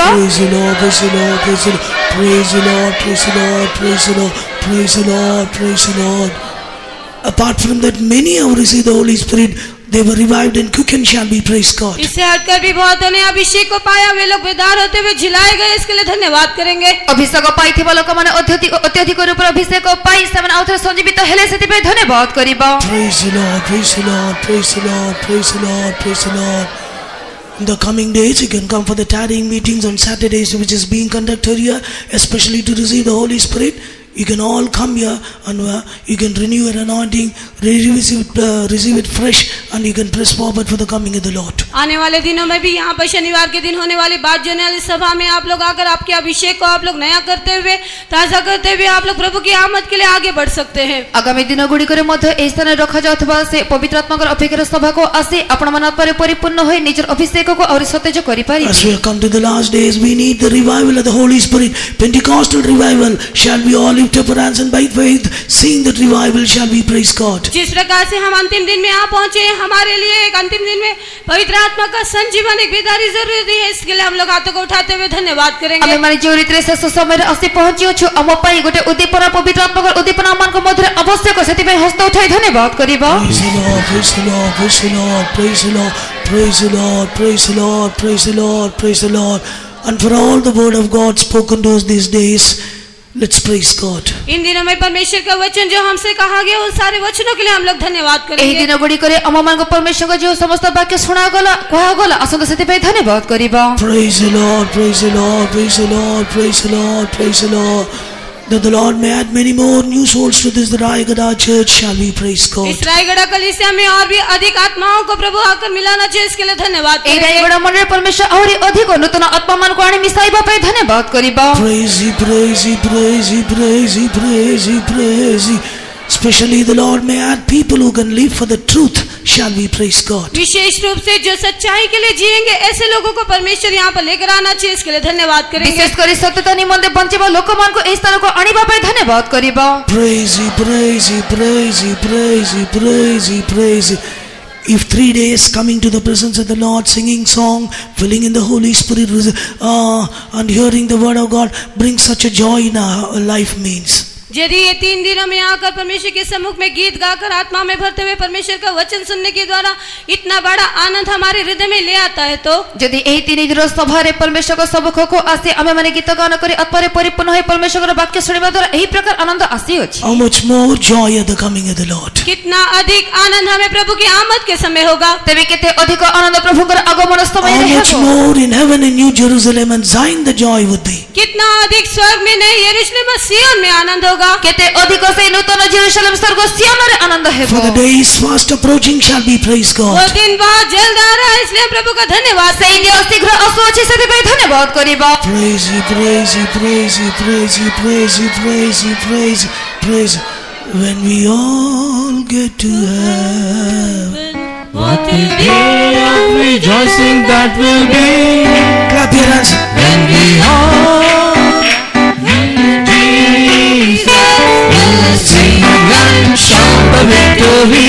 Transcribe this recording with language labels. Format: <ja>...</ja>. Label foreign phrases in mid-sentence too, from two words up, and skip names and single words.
<en>Praise the Lord, praise the Lord, praise the Lord, praise the Lord, praise the Lord, praise the Lord, praise the Lord, praise the Lord. Apart from that, many have received the Holy Spirit. They were revived and quickened. Shall we praise God?</en> <hi>इससे हटकर भी बहुतों ने अभिषेक को पाया, वे लोग बेदार होते हुए झिलाए गए, इसके लिए धन्यवाद करेंगे।</hi> <or>ଅଭିଷେକ ପାଇଥିବା ଲୋକମାନେ ଅତ୍ୟଧିକ ରୂପରେ ଅଭିଷେକ ପାଇ ସେମାନେ ଆଉ ଥରେ ସଞ୍ଜୀବିତ ହେଲେ, ସେଥିପାଇଁ ଧନ୍ୟବାଦ କରିବା।</or> <en>Praise the Lord, praise the Lord, praise the Lord, praise the Lord, praise the Lord. In the coming days, you can come for the tarrying meetings on Saturdays, which is being conducted here, especially to receive the Holy Spirit. You can all come here and you can renew your anointing, receive it fresh, and you can press forward for the coming of the Lord.</en> <hi>आने वाले दिनों में भी यहाँ पर शनिवार के दिन होने वाली बात जोने वाली सभा में आप लोग आकर आपके अभिषेक को आप लोग नया करते हुए, ताजा करते हुए आप लोग प्रभु की आमद के लिए आगे बढ़ सकते हैं।</hi> <or>ଆଗାମୀ ଦିନ ଗୁଡ଼ିକରେ ମଧ୍ୟ ଏହି ସ୍ଥାନରେ ରଖାଯାଉଥିବା ସେ ପବିତ୍ର ଆତ୍ମାଙ୍କର ଅପେକ୍ଷାର ସଭାକୁ ଆସି ଆପଣମାନଙ୍କ ଆତ୍ମାରେ ପରିପୂର୍ଣ୍ଣ ହୋଇ ନିଜର ଅଭିଷେକକୁ ଆହୁରି ସତେଜ କରିପାରିବେ।</or> <en>As we have come to the last days, we need the revival of the Holy Spirit, Pentecostal revival. Shall we all lift lift up our hands and by faith, seeing that revival, shall we praise God.</en> <hi>जिस प्रकार से हम अंतिम दिन में आ पहुंचे, हमारे लिए एक अंतिम दिन में पवित्र आत्मा का संजीवन एक बेदारी जरूरी है। इसके लिए हम लोग हाथों को उठाते हुए धन्यवाद करेंगे।</hi> <or>ଆମେ ମାନେ ଯେଉଁ ରୀତିରେ ଶେଷ ସମୟରେ ଆସି ପହଞ୍ଚିଅଛୁ, ଆମ ପାଇଁ ଗୋଟେ ଉଦ୍ଦୀପନା, ପବିତ୍ର ଆତ୍ମାଙ୍କର ଉଦ୍ଦୀପନା ଆମମାନଙ୍କ ମଧ୍ୟରେ ଆବଶ୍ୟକ। ସେଥିପାଇଁ ହସ୍ତ ଉଠାଇ ଧନ୍ୟବାଦ କରିବା।</or> <en>Praise the Lord, praise the Lord, praise the Lord, praise the Lord, praise the Lord, praise the Lord, praise the Lord, praise the Lord. And for all the word of God spoken to us these days, let's praise God.</en> <hi>इन दिनों में परमेश्वर का वचन जो हमसे कहा गया, उन सारे वचनों के लिए हम लोग धन्यवाद</hi> <or>ଏହି</or> <hi>करेंगे।</hi> <or>ଦିନ ଗୁଡ଼ିକରେ ଆମମାନଙ୍କ ପରମେଶ୍ୱରଙ୍କ ଯେଉଁ ସମସ୍ତ ବାକ୍ୟ ଶୁଣାଗଲା, କୁହାଗଲା, ଆସନ୍ତୁ ସେଥିପାଇଁ ଧନ୍ୟବାଦ କରିବା।</or> <en>Praise the Lord, praise the Lord, praise the Lord, praise the Lord, praise the Lord. That the Lord may add many more new souls to this Raigada church, shall we praise God.</en> <hi>इस रायगढ़ कलीसिया में और भी अधिक आत्माओं को प्रभु आकर मिलाना चाहिए, इसके लिए धन्यवाद</hi> <or>ଏହି</or> <hi>करेंगे।</hi> <or>ରାୟଗଡ଼ା ମଣ୍ଡଳରେ ପରମେଶ୍ୱର ଆହୁରି ଅଧିକ ନୂତନ ଆତ୍ମାମାନଙ୍କୁ ଆଣି ମିଶାଇବା ପାଇଁ ଧନ୍ୟବାଦ କରିବା।</or> <en>Praise ye, praise ye, praise ye, praise ye, praise ye, praise ye. Especially the Lord may add people who can live for the truth, shall we praise God.</en> <hi>विशेष रूप से जो सच्चाई के लिए जिएंगे, ऐसे लोगों को परमेश्वर यहाँ पर लेकर आना चाहिए, इसके लिए धन्यवाद करेंगे।</hi> <or>ବିଶେଷ କରି ସତ୍ୟତା ନିମନ୍ତେ ବଞ୍ଚିବା ଲୋକମାନଙ୍କୁ ଏହି ସ୍ଥାନକୁ ଆଣିବା ପାଇଁ ଧନ୍ୟବାଦ କରିବା।</or> <en>Praise ye, praise ye, praise ye, praise ye, praise ye, praise ye. If 3 days coming to the presence of the Lord, singing song, filling in the Holy Spirit, and hearing the word of God brings such a joy in our life means.</en> <hi>यदि ये 3 दिनों में आकर परमेश्वर के सम्मुख में गीत गाकर आत्मा में भरते हुए परमेश्वर का वचन सुनने के द्वारा इतना बड़ा आनंद हमारे हृदय में ले आता है, तो</hi> <or>ଯଦି ଏହି 3 ଦିନ ସଭାରେ ପରମେଶ୍ୱରଙ୍କ ସମ୍ମୁଖକୁ ଆସି ଆମେମାନେ ଗୀତ ଗାନ କରି ଆତ୍ମାରେ ପରିପୂର୍ଣ୍ଣ ହୋଇ ପରମେଶ୍ୱରଙ୍କ ବାକ୍ୟ ଶୁଣିବା ଦ୍ୱାରା ଏହି ପ୍ରକାର ଆନନ୍ଦ ଆସିଅଛି।</or> <en>How much more joy at the coming of the Lord.</en> <hi>कितना अधिक आनंद हमें प्रभु की आमद के समय होगा।</hi> <or>ତେବେ କେତେ ଅଧିକ ଆନନ୍ଦ ପ୍ରଭୁଙ୍କର ଆଗମନ ସମୟରେ</or> <en>How much</en> <or>ହେବ।</or> <en>more in heaven in New Jerusalem and Zion the joy would be.</en> <hi>कितना अधिक स्वर्ग में नहीं, यरूशलेम और सिय्योन में आनंद होगा।</hi> <or>କେତେ ଅଧିକ ସେଇ ନୂତନ ଜେରୁସାଲେମ ସ୍ୱର୍ଗ ସିୟନରେ ଆନନ୍ଦ ହେବ।</or> <en>For the day is fast approaching, shall we praise</en> <hi>वो</hi> <en>God.</en> <hi>दिन बहुत जल्द आ रहा है, इसलिए हम प्रभु का धन्यवाद</hi> <or>ସେଇ ଦିନ ଶୀଘ୍ର ଆସୁଅଛି, ସେଥିପାଇଁ ଧନ୍ୟବାଦ କରିବା।</or> <en>Praise ye, praise ye, praise ye, praise ye, praise ye, praise ye, praise ye, praise ye. When we all get to heaven. What a day of rejoicing that will be Clap your hands. when we all Jesus will sing and shout the victory.</en>